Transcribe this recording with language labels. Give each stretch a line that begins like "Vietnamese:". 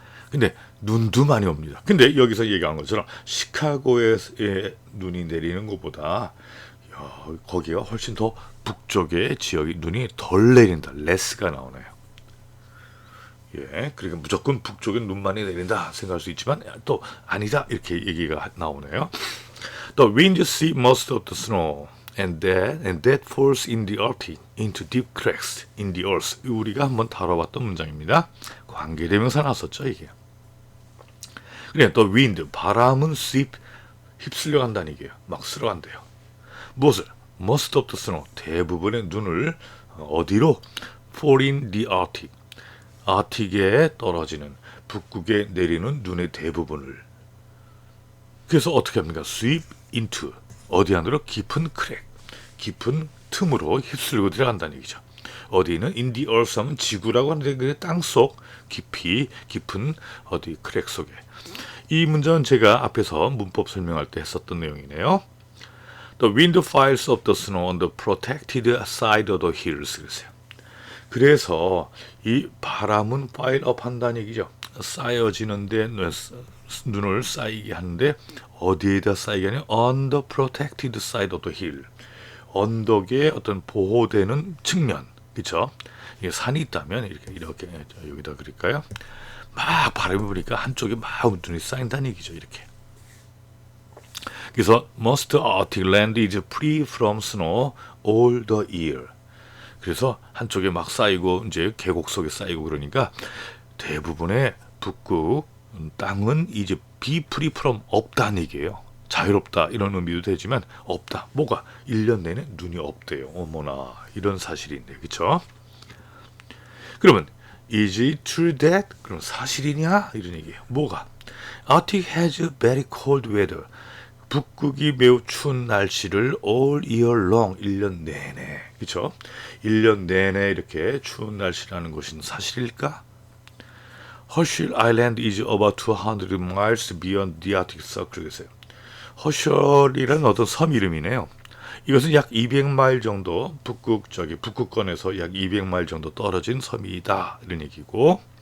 Korean: 근데 눈도 많이 옵니다. 근데 여기서 얘기한 것처럼 시카고에 눈이 내리는 것보다 거기가 훨씬 더 북쪽의 지역이 눈이 덜 내린다. 레스가 나오네요. 그러니까 무조건 북쪽에 눈 많이 내린다 생각할 수 있지만 또 아니다 이렇게 얘기가 나오네요.
English: The wind sees most of the snow and that falls in the Arctic into deep cracks in the earth.
Korean: 우리가 한번 다뤄봤던 문장입니다. 관계대명사 나왔었죠 이게. 그래, the wind 바람은 휩쓸려 간다는 얘기예요. 막 쓸어간대요. 무엇을?
English: Most of the snow
Korean: 대부분의 눈을 어디로?
English: fall in the Arctic.
Korean: 아틱에 떨어지는 북극에 내리는 눈의 대부분을. 그래서 어떻게 합니까?
English: sweep into
Korean: 어디 안으로? 깊은 크랙, 깊은 틈으로 휩쓸고 들어간다는 얘기죠. 어디는
English: in the earth
Korean: 하면 지구라고 하는데 그 땅속 깊이 깊은 어디 크랙 속에. 이 문장은 제가 앞에서 문법 설명할 때 했었던 내용이네요.
English: The wind files up the snow on the protected side of the hills.
Korean: 그래서 이 바람은 파일 업 한다는 얘기죠. 쌓여지는데 눈을 쌓이게 하는데 어디에다 쌓이게 하냐?
English: On the protected side of the hill.
Korean: 언덕의 어떤 보호되는 측면, 그렇죠? 이게 산이 있다면 이렇게 여기다 그릴까요? 막 바람이 부니까 한쪽에 막 눈이 쌓인다는 얘기죠. 이렇게. 그래서
English: most Arctic land is free from snow all the year.
Korean: 그래서 한쪽에 막 쌓이고 이제 계곡 속에 쌓이고 그러니까 대부분의 북극 땅은 이제
English: be free from
Korean: 없다는 얘기예요. 자유롭다 이런 의미도 되지만 없다. 뭐가? 1년 내내 눈이 없대요. 어머나 이런 사실인데 그렇죠? 그러면
English: is it true that?
Korean: 그럼 사실이냐? 이런 얘기예요. 뭐가?
English: Arctic has very cold weather.
Korean: 북극이 매우 추운 날씨를
English: all year long,
Korean: 1년 내내, 그렇죠? 1년 내내 이렇게 추운 날씨라는 것은 사실일까?
English: Herschel Island is about 200 miles beyond the Arctic Circle.
Korean: 그랬어요. 허셜이라는 어떤 섬 이름이네요. 이것은 약 200마일 정도 북극권에서 약 200마일 정도 떨어진 섬이다 이런 얘기고.